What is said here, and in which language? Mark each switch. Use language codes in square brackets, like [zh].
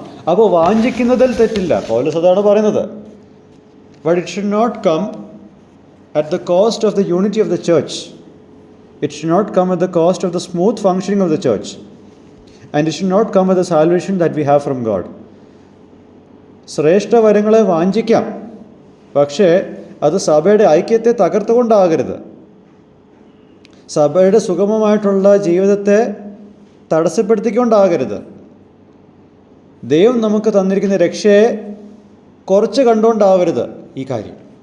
[ml] അപ്പോൾ വാഞ്ചിക്കുന്നതിൽ തെറ്റില്ല, പൗലോസ് അതാണ് പറയുന്നത്. [en] But it should not come at the cost of the unity of the church. It should not come at the cost of the smooth functioning of the church. And it should not come at the salvation that we have from God. [ml] ശ്രേഷ്ഠ വരങ്ങളെ വാഞ്ചിക്കാം, പക്ഷേ അത് സഭയുടെ ഐക്യത്തെ തകർത്തുകൊണ്ടാകരുത്, സഭയുടെ സുഗമമായിട്ടുള്ള ജീവിതത്തെ തടസ്സപ്പെടുത്തിക്കൊണ്ടാകരുത്. ദൈവം നമുക്ക് തന്നിരിക്കുന്ന രക്ഷയെ കുറച്ച് കണ്ടുകൊണ്ടാവരുത് ഈ കാര്യം.